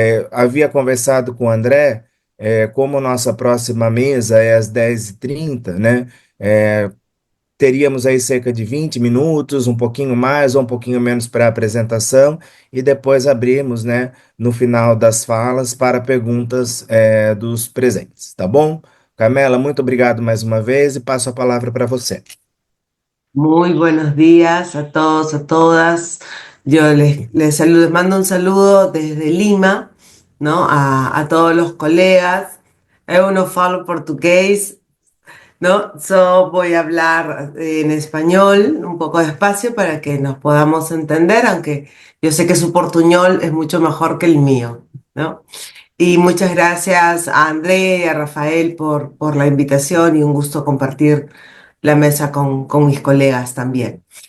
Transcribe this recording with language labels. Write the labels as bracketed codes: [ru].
[pt] Havia conversado com o André, como nossa próxima mesa é às 10h30, né, é, teríamos aí cerca de 20 minutos, um pouquinho mais ou um pouquinho menos para a apresentação, e depois abrimos, né, no final das falas para perguntas, dos presentes, tá bom? Carmela, muito obrigado mais uma vez e passo a palavra para você. [es] Muy buenos días a todos, a todas. Yo les saludo, les mando un saludo desde Lima, ¿no? A todos los colegas. [pt] Eu não falo portugués, ¿no? [es] Voy a hablar en español, un poco despacio para que nos podamos entender, aunque yo sé que su portuñol es mucho mejor que el mío, ¿no? Y muchas gracias a André y a Rafael por la invitación y un gusto compartir la mesa con mis colegas también.